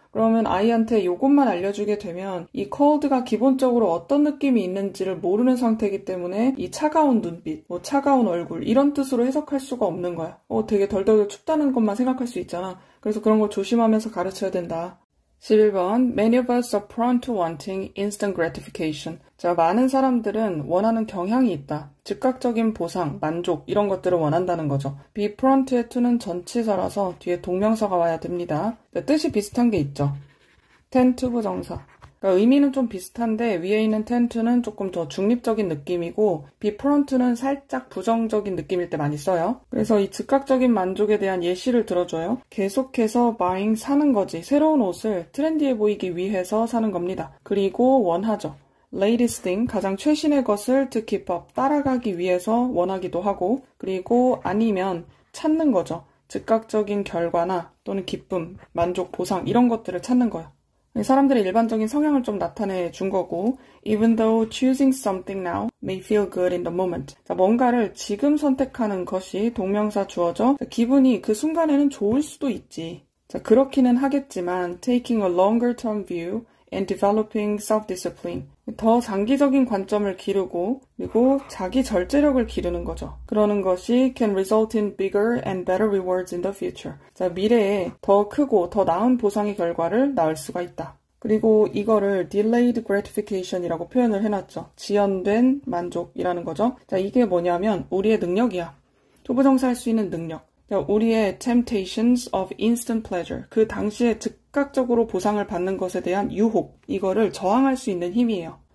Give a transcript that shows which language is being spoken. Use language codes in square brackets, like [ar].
[ko] 그러면 아이한테 이것만 알려주게 되면 이 cold가 기본적으로 어떤 느낌이 있는지를 모르는 상태이기 때문에 이 차가운 눈빛, 뭐 차가운 얼굴 이런 뜻으로 해석할 수가 없는 거야. 되게 덜덜 춥다는 것만 생각할 수 있잖아. 그래서 그런 걸 조심하면서 가르쳐야 된다. [en] 11번 Many of us are prone to wanting instant gratification. [ko] 자, 많은 사람들은 원하는 경향이 있다. 즉각적인 보상, 만족 이런 것들을 원한다는 거죠. be prone to의 to는 전치사라서 뒤에 동명사가 와야 됩니다. 자, 뜻이 비슷한 게 있죠. tend to 부정사. 그러니까 의미는 좀 비슷한데 위에 있는 tend to는 조금 더 중립적인 느낌이고 be prone to는 살짝 부정적인 느낌일 때 많이 써요. 그래서 이 즉각적인 만족에 대한 예시를 들어줘요. 계속해서 buying 사는 거지. 새로운 옷을 트렌디해 보이기 위해서 사는 겁니다. 그리고 원하죠. [en] latest thing, [ko] 가장 최신의 것을 [en] to keep up, [ko] 따라가기 위해서 원하기도 하고, 그리고 아니면 찾는 거죠. 즉각적인 결과나 또는 기쁨, 만족, 보상 이런 것들을 찾는 거예요. 사람들의 일반적인 성향을 좀 나타내 준 거고, [en] even though choosing something now may feel good in the moment. [ko] 자, 뭔가를 지금 선택하는 것이 동명사 주어죠. 자, 기분이 그 순간에는 좋을 수도 있지. 자, 그렇기는 하겠지만 [en] taking a longer term view and developing self-discipline. [ko] 더 장기적인 관점을 기르고 그리고 자기 절제력을 기르는 거죠. 그러는 것이 [en] can result in bigger and better rewards in the future. [ko] 자, 미래에 더 크고 더 나은 보상의 결과를 낳을 수가 있다. 그리고 이거를 delayed gratification이라고 표현을 해놨죠. 지연된 만족이라는 거죠. 자, 이게 뭐냐면 우리의 능력이야. 투부정사 할 수 있는 능력. 우리의 [en] temptations of instant pleasure, [ko] 그 당시에 즉각적으로 보상을 받는 것에 대한 유혹, 이거를 저항할 수 있는 힘이에요.